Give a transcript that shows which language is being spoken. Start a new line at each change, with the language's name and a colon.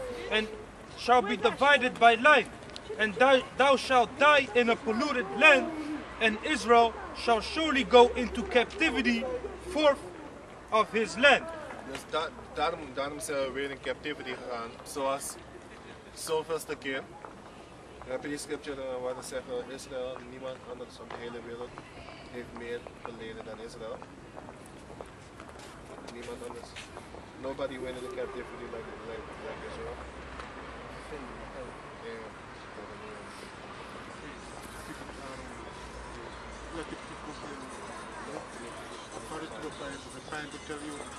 English: And shall be divided by life, and thou shalt die in a polluted land, and Israel shall surely go into captivity forth of his land.
Dutch: Dus daarom zijn we weer in captivity gegaan, zoals zoveelste keer. Dan heb je die scripture waar ze zeggen, Israël, niemand anders op de hele wereld heeft meer geleden dan Israël. Niemand anders.
English: Nobody went into captivity like Israel. Yeah. Let the people hear. According to the Bible, I'm trying to tell you.